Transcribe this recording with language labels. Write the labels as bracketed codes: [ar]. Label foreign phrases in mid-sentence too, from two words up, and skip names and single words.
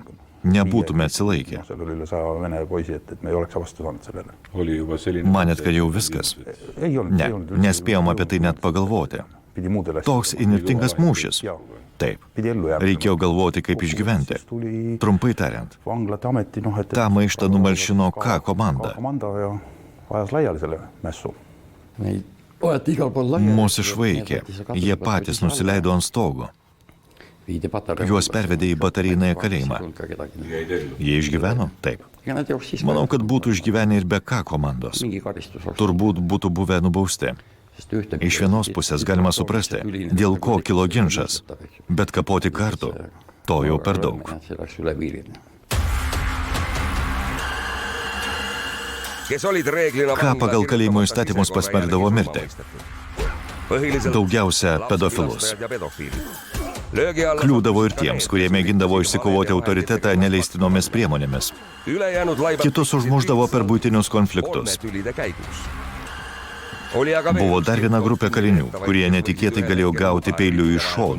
[lt] Nebūtume atsilaikę. Manėt, kad jau viskas? Ne, nespėjom apie tai net pagalvoti. [et] pidi muudele [lt] Toks įnirtingas mūšis. Taip. Reikėjo galvoti, kaip išgyventi. Trumpai tariant, [et] vanglate ameti, noh, et [lt] tą maištą numalšino K komanda. [et] komanda ja ajas laiali selle mässu. Neid võeti igal pool laiali. [lt] Mus išvaikė. Jie patys nusileido ant stogo. [et] Viidi patarei. [lt] Juos pervedė į batarinąją kalėjimą. Jie išgyveno? Taip. Manau, kad būtų išgyvenę ir be K komandos. [et] Mingi karistus oleks. [lt] Turbūt būtų buvę nubausti. Iš vienos pusės galima suprasti, dėl ko kilo ginčas, bet kapoti kartu, to jau per daug. [et] See läks üle piiri. kes olid reeglina [lt] Ką pagal kalėjimo įstatymus pasmerkdavo mirti? Daugiausia pedofilus. Kliūdavo ir tiems, kurie mėgindavo išsikovoti autoritetą neleistinomis priemonėmis. Kitus užmuždavo per buitinius konfliktus. Buvo dar viena grupė kalinių, kurie netikėtai galėjo gauti peilių iš šoną.